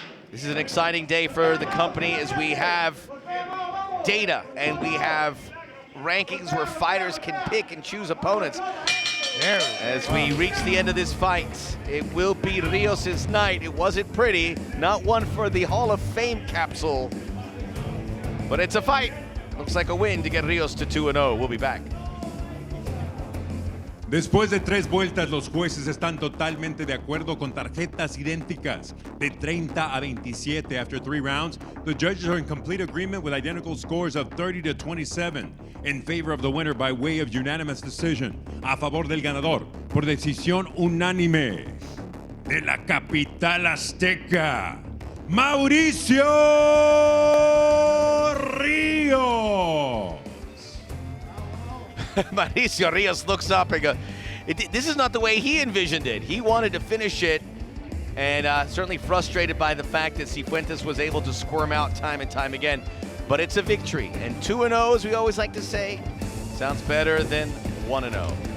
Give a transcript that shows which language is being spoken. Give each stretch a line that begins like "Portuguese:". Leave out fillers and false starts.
English: This is an exciting day for the company as we have data and we have rankings where fighters can pick and choose opponents. As we reach the end of this fight, it will be Rios' night. It wasn't pretty, not one for the Hall of Fame capsule, but it's a fight. Looks like a win to get Rios to 2-0. We'll be back.
Spanish: Después de 3 vueltas, los jueces están totalmente de acuerdo con tarjetas idénticas de 30 a 27
English: after 3 rounds. The judges are in complete agreement with identical scores of 30-27 in favor of the winner by way of unanimous decision.
Spanish: A favor del ganador por decisión unánime de la capital azteca, Mauricio Rios.
English: Mauricio Rios looks up and goes, this is not the way he envisioned it. He wanted to finish it, and certainly frustrated by the fact that Sifuentes was able to squirm out time and time again. But it's a victory, and 2-0, as we always like to say, sounds better than 1-0.